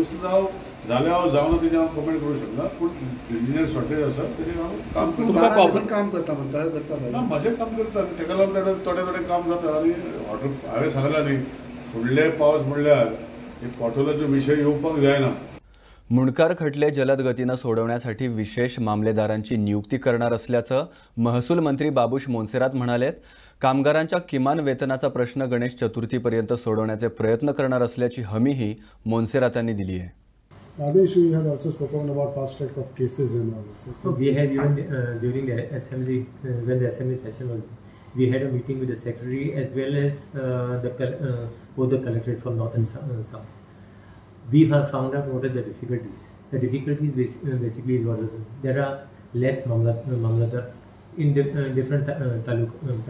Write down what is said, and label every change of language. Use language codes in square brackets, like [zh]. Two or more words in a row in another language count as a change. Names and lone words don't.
[kok] सुस्त जाल्यार हांव जावना तेजें हांव कमेंट करूंक शकना. पूण [en] engineer shortage [kok] आसा तेजें हांव काम करता. काम करता म्हणटा करता ना, म्हाजें काम करता. तेका लागून थोडें काम जाता. आनी ऑर्डर हांवें सांगलां न्ही, फुडले पावस म्हणल्यार हे पोर्टलाचो विशय येवपाक जायना. [mr] मुणकार खटले जलद गतीनं सोडवण्यासाठी विशेष मामलेदारांची नियुक्ती करणार असल्याचं महसूल मंत्री बाबूश मोन्सेरात म्हणालेत. कामगारांच्या किमान वेतनाचा प्रश्न गणेश चतुर्थीपर्यंत सोडवण्याचे प्रयत्न करणार असल्याची हमीही मोन्सेरातांनी दिली आहे. [en] Ramesh, you had also spoken about fast track of cases and all this. So we had even during the assembly, when the assembly session was, we had a meeting with the secretary as well as both the collectorate from north and south. We have found out what are the difficulties. The difficulties basically is what there are less mamladars in different taluk.